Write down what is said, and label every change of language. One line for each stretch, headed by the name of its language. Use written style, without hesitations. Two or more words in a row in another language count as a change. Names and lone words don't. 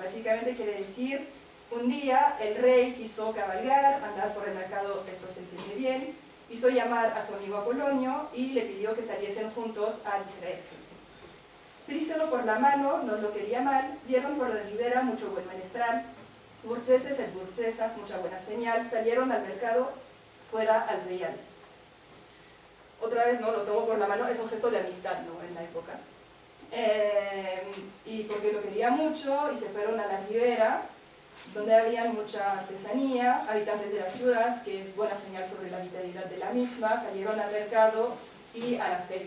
Spanish: Básicamente quiere decir, un día el rey quiso cabalgar, andar por el mercado, eso se entiende bien, hizo llamar a su amigo Apolonio y le pidió que saliesen juntos a distraerse.
Old Spanish: Príselo por la mano, no lo quería mal, vieron por la ribera mucho buen menestral, burceses et burcesas, mucha buena señal, salieron al mercado, fuera al real.
Spanish: Otra vez, no, lo tomo por la mano, es un gesto de amistad, ¿no?, en la época. Y porque lo quería mucho, y se fueron a la ribera, donde había mucha artesanía, habitantes de la ciudad, que es buena señal sobre la vitalidad de la misma, salieron al mercado y a la feria.